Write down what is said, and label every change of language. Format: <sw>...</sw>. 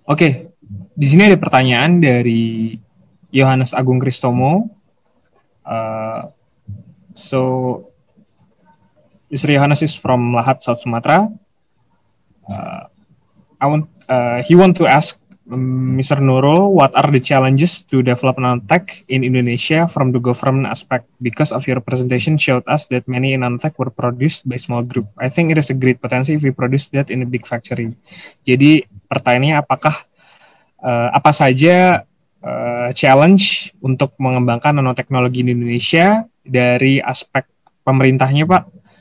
<id>Oke, di sini ada pertanyaan dari Yohanes Agung Kristomo.</id> <en>So, Mr. Yohanes is from Lahat, South Sumatra. He want to ask Mr. Nurul, what are the challenges to develop nanotech in Indonesia from the government aspect? Because of your presentation showed us that many nanotech were produced by small group. I think it is a great potential if we produce that in a big factory.</en> <id>Jadi pertanyaannya apa saja challenge untuk mengembangkan nanoteknologi di Indonesia dari aspek pemerintahnya, Pak?</id>